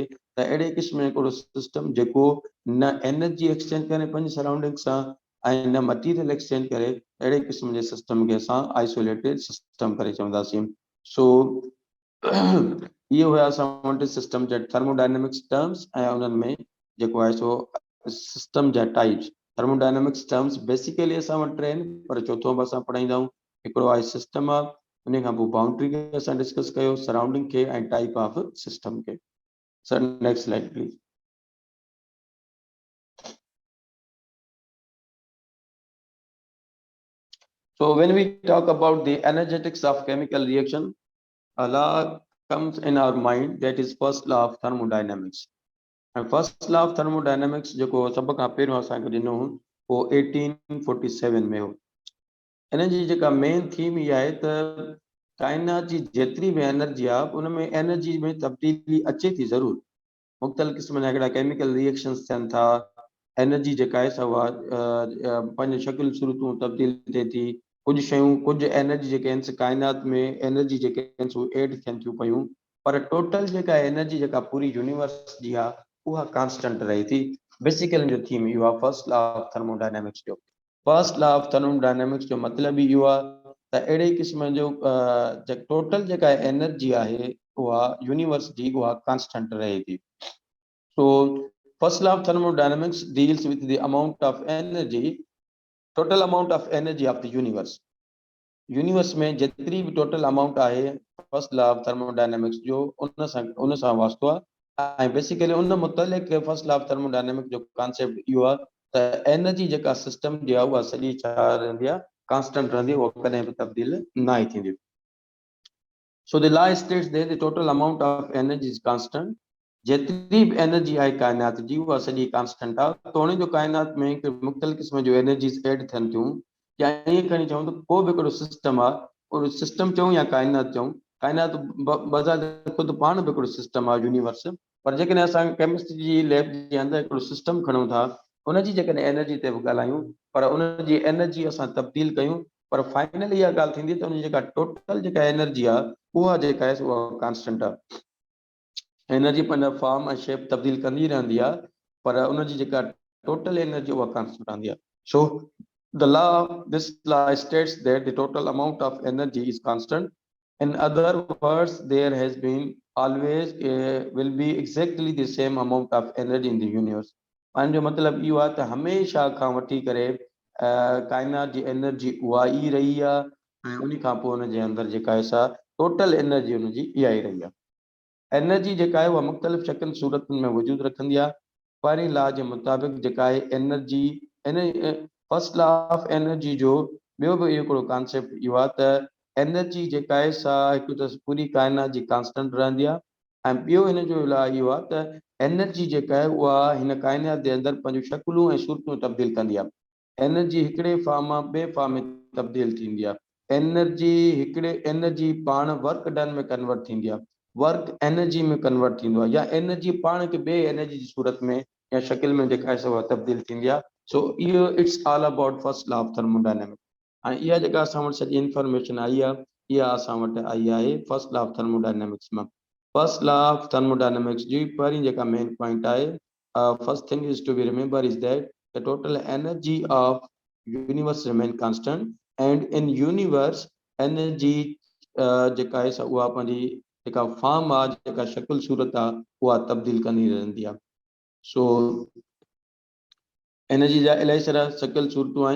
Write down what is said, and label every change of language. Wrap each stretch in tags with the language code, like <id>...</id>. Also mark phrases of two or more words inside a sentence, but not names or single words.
<sd>त अहिड़े क़िस्म जो हिकिड़ो सिस्टम जेको न</sd> <en>energy exchange</en> <sd>करे पंहिंजी सराउंडिंग सां ऐं न</sd> <en>material exchange</en> <sd>करे, अहिड़े क़िस्म जे सिस्टम खे असां</sd> <en>isolated system</en> <sd>करे चवंदासीं। सो इहो हुया असां वटि सिस्टम जा</sd> <en>thermodynamics terms</en> <sd>ऐं उन्हनि में जेको आहे सो सिस्टम जा टाइप्स।</sd> <en>thermodynamics terms basically</en> <sd>असां वटि टे आहिनि, पर चौथों बि असां पढ़ाईंदा आहियूं। हिकिड़ो आहे सिस्टम आहे, उन खां पोइ बाउंड्री खे असां डिस्कस कयो, सराउंडिंग खे ऐं</sd> <en>type of system</en> <sd>खे।</sd> <en>Sir next slide please. So when we talk about the energetics of chemical reaction, a law comes in our mind, that is first law of thermodynamics. And first law of thermodynamics</en> <sd>जेको सभ खां पहिरियों असांखे ॾिनो वो 1847 में हो। इन जी जेका</sd> <en>main theme</en> <sd>इहा आहे त काइनात जी जेतिरी बि एनर्जी आहे उन में एनर्जी में तब्दीली अचे थी ज़रूरु। मुख़्तलिफ़ क़िस्म जा हिकिड़ा</sd> <en>chemical reactions</en> <sd>थियनि था, एनर्जी जेका आहे सा उहा पंहिंजी शकिल सूरतूं तब्दील थिए थी। कुझु शयूं, कुझु एनर्जी जेके आहिनि काइनात में एनर्जी जेके आहिनि सो एड थियनि थियूं पियूं, पर टोटल जेका एनर्जी जेका पूरी यूनिवर्स जी आहे उहा कांस्टेंट रहे थी। बेसिकली जो थीम इहो आहे</sd> <en>first law of thermodynamics</en> <sd>जो।</sd> <en>first law of thermodynamics</en> <sd>जो मतिलबु इहो आहे त अहिड़े क़िस्म जो टोटल जेका एनर्जी आहे उहा यूनिवर्स जी उहा कांस्टेंट रहे थी।</sd> <en>So first law of thermodynamics deals with the amount of energy, total amount of energy of the universe.</en> <sd>यूनिवर्स में जेतिरी बि</sd> <en>total amount</en> <sd>आहे,</sd> <en>first law of thermodynamics</en> <sd>जो उन सां वास्तो आहे। ऐं बेसिकली उन मुतलिक़</sd> <en>first law of thermodynamics</en> <sd>जो कॉन्सेप्ट इहो आहे त एनर्जी जेका सिस्टम जी आहे उहा सॼी छा रहंदी आहे, कांस्टेंट रहंदी आहे, उहा कॾहिं बि तब्दील न ई थींदी।</sd> <en>So the law states that the total amount of energy is constant.</en> <sd>जेतिरी बि एनर्जी आहे काइनात जी उहा सॼी कांस्टेंट आहे। त उन जो काइनात में मुख़्तलिफ़ क़िस्म जो एनर्जीज़ एड थियनि थियूं, या ईअं खणी चऊं त को बि हिकिड़ो सिस्टम आहे, उहो सिस्टम चऊं या काइनात चऊं, काइनात बज़ार ख़ुदि पाण बि हिकिड़ो सिस्टम आहे यूनिवर्स। पर जेकॾहिं असां केमिस्ट्री जी लैब जे अंदरि हिकिड़ो सिस्टम खणूं था, उनजी जेकॾहिं एनर्जी ते बि ॻाल्हायूं, पर उनजी एनर्जी असां तब्दील कयूं, पर फाइनल इहा ॻाल्हि थींदी त उनजी जेका टोटल जेका एनर्जी आहे उहा जेका आहे उहा कांस्टेंट आहे। एनर्जी पंहिंजा फॉर्म ऐं शेप तब्दील कंदी रहंदी आहे, पर उनजी जेका</sd> <en>total energy</en> <sd>उहा कांस्टेंट रहंदी आहे।</sd> <en>सो the law, this law states that the total amount of energy is constant. In other words, there has been always will be exactly the same amount of energy in the universe.</en> <sd>पाण जो मतिलबु इहो आहे त हमेशह खां वठी करे काइनात जी एनर्जी उहा ई रही आहे, ऐं उन खां पोइ उनजे अंदरि जेका आहे सा टोटल एनर्जी उनजी इहा ई रही आहे। एनर्जी जेका आहे उहा मुख़्तलिफ़ शकिल सूरतुनि में वजूदु रखंदी आहे। पहिरीं लॉ जे मुताबिक़ जेका आहे एनर्जी,</sd> <en>first law of energy</en> <sd>जो ॿियो बि इहो हिकिड़ो कॉन्सेप्ट इहो आहे त एनर्जी जेका आहे सा हिकु त पूरी काइनात जी कांस्टेंट रहंदी आहे, ऐं ॿियो हिन जो लॉ इहो आहे त एनर्जी जेका आहे उहा हिन काइनात जे अंदरि पंहिंजूं शकिलूं ऐं सूरतूं तब्दील कंदी आहे। एनर्जी हिकिड़े फॉर्म मां ॿिए फॉर्म में तब्दील थींदी आहे। एनर्जी पाण</sd> <en>work done</en> <sd>में कन्वर्ट थींदी आहे,</sd> <en>work energy</en> <sd>में कन्वर्ट थींदो आहे, या एनर्जी पाण खे ॿिए एनर्जी जी सूरत में या शकिल में जेका आहे उहा तब्दील थींदी आहे। सो इहो</sd> <en>it's all about first law of thermodynamics.</en> <sd>ऐं इहा जेका असां वटि सॼी इंफॉर्मेशन आई आहे, इहा असां वटि आई आहे</sd> <en>first law of thermodynamics</en> <sd>मां।</sd> <en>first law of thermodynamics</en> <sd>जी पहिरीं जेका</sd> <en>main point</en> <sd>आहे,</sd> <en>First thing is to be remember is that the total energy of universe remain constant, and in universe</en> <sd>एनर्जी जेका आहे उहा पंहिंजी जेका फॉर्म आहे, जेका शकिल सूरत आहे, उहा तब्दील कंदी रहंदी आहे। सो एनर्जी जा इलाही सारा शकिल सूरतूं आहिनि।</sd>